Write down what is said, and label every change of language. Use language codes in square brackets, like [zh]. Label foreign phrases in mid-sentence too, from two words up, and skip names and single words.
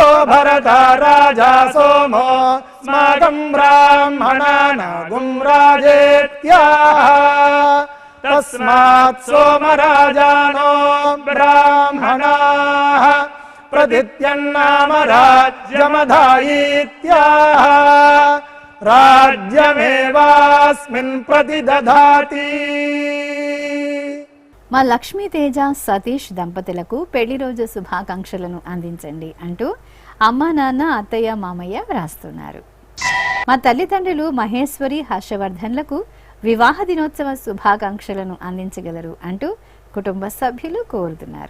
[sa] भरत राजा सोमो स्माकं ब्राह्मणानागुं राजेत्याः तस्मात् सोमराजानो ब्राह्मणाः प्रदित्यन्नाम राज्यमधायीत्याः राज्यमेवास्मिन् प्रतिदधाति. [te] మా లక్ష్మీ తేజ సతీష్ దంపతులకు పెళ్లి రోజు శుభాకాంక్షలను అందించండి అంటూ అమ్మా నాన్న అత్తయ్య మామయ్య వ్రాస్తున్నారు. మా తల్లిదండ్రులు మహేశ్వరి హర్షవర్ధన్లకు వివాహ దినోత్సవ శుభాకాంక్షలను అందించగలరు అంటూ కుటుంబ సభ్యులు కోరుతున్నారు.